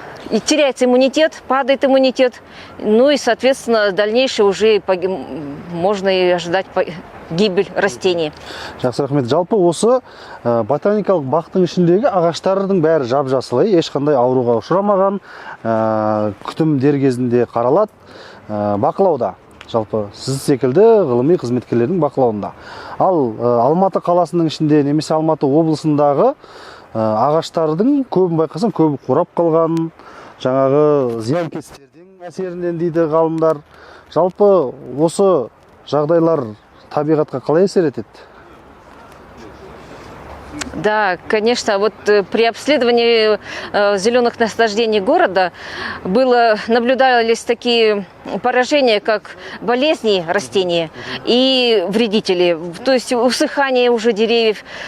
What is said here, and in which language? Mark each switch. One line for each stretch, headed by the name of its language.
Russian: И теряется иммунитет, падает иммунитет, ну и, соответственно, дальнейшее уже можно и ожидать гибель растений.
Kazakh: Жақсы рахмет. Жалпы осы ботаникалық бақтың ішіндегі ағаштардың бәрі жап-жасыл, ешқандай ауруға ұшырамаған, күтім дер кезінде қаралады, бақылауда. Жалпы сіз секілді ғылыми қызметкерлердің бақылауында. Ал Алматы қаласының ішінде немесе Алматы облысындағы ағаштардың көбін байқасам, көбі қурап қалған, жаңағы зиянкестердің әсерінен дейді ғалымдар. Жалпы осы жағдайлар табиғатқа қалай әсер етеді?
Russian: Да, конечно, вот при обследовании зеленых насаждений города наблюдались такие поражения, как болезни растений и вредители, то есть усыхание уже деревьев.